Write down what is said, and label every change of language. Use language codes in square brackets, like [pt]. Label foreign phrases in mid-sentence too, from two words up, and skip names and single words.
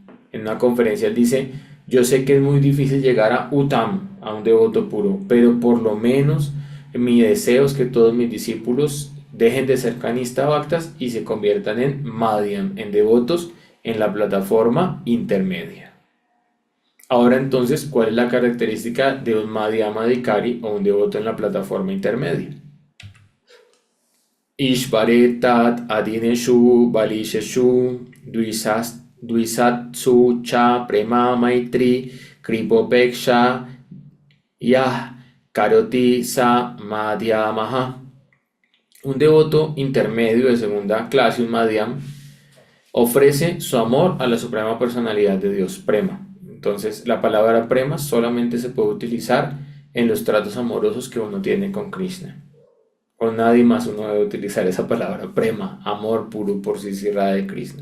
[es] En una conferencia él dice: yo sé que es muy difícil llegar a Uttam, a un devoto puro, pero por lo menos mi deseo es que todos mis discípulos dejen de ser canista bhaktas y se conviertan en Madhyam, en devotos en la plataforma intermedia. Ahora entonces, ¿cuál es la característica de un [sa] Madhyama Adhikari [es] o un devoto en la plataforma intermedia? [sa] Ishvaretat adineshu balisheshu dvisatsu cha prema maitri kripopeksha yah karoti sa madhyamaha. [es] Un devoto intermedio de segunda clase, un Madhyam, ofrece su amor a la Suprema Personalidad de Dios, Prema. Entonces, la palabra Prema solamente se puede utilizar en los tratos amorosos que uno tiene con Krishna. Con nadie más uno debe utilizar esa palabra Prema, amor puro por sí de Krishna.